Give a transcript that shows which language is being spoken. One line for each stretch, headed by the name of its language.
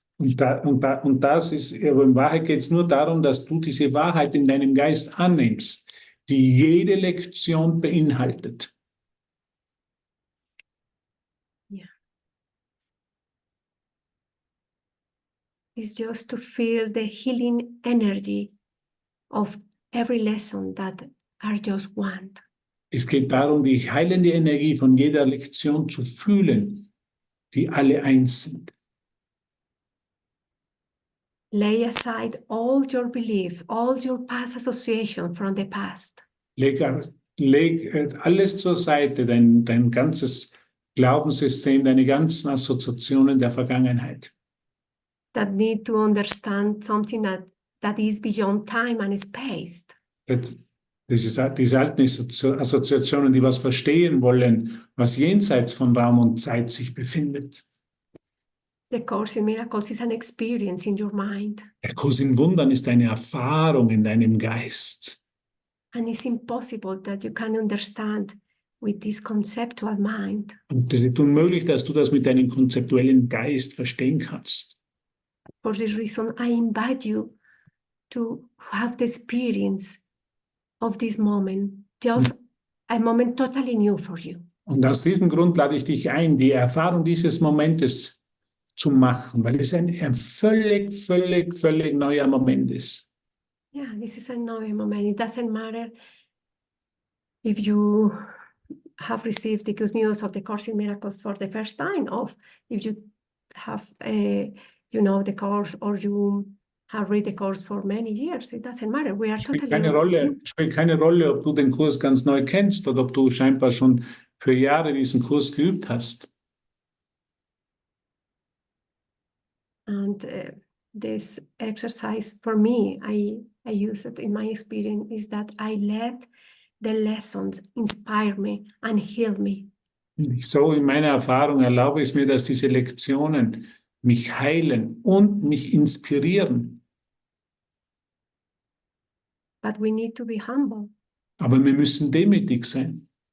German: Und das ist, aber in Wahrheit geht es nur darum, dass du diese Wahrheit in deinem Geist annimmst, die jede Lektion beinhaltet. Yeah.
English: It's just to feel the healing energy of every lesson that are just one.
German: Es geht darum, die heilende Energie von jeder Lektion zu fühlen, die alle eins sind.
English: Lay aside all your beliefs, all your past association from the past.
German: Leg alles zur Seite, dein ganzes Glaubenssystem, deine ganzen Assoziationen der Vergangenheit.
English: That need to understand something that is beyond time and space.
German: Diese alten Assoziationen, die was verstehen wollen, was jenseits von Raum und Zeit sich befindet.
English: The Course in Miracles is an experience in your mind.
German: Der Kurs in Wundern ist eine Erfahrung in deinem Geist.
English: And it's impossible that you can understand with this conceptual mind.
German: Und es ist unmöglich, dass du das mit deinem konzeptuellen Geist verstehen kannst.
English: For this reason, I invite you to have the experience of this moment, just a moment totally new for you.
German: Und aus diesem Grund lade ich dich ein, die Erfahrung dieses Momentes zu machen, weil es ein völlig neuer Moment ist.
English: Yeah, this is a new moment. It doesn't matter if you have received the good news of the Course in Miracles for the first time, or if you have, the course, or you have read the course for many years. It doesn't matter. We are
German: Spielt
English: totally
German: spielt keine Rolle, ob du den Kurs ganz neu kennst oder ob du scheinbar schon für Jahre diesen Kurs geübt hast.
English: And this exercise for me, I use it in my experience, is that I let the lessons inspire me and heal me.
German: So in meiner Erfahrung erlaube ich mir, dass diese Lektionen mich heilen und mich inspirieren.
English: But we need to be humble.
German: Aber wir müssen demütig sein.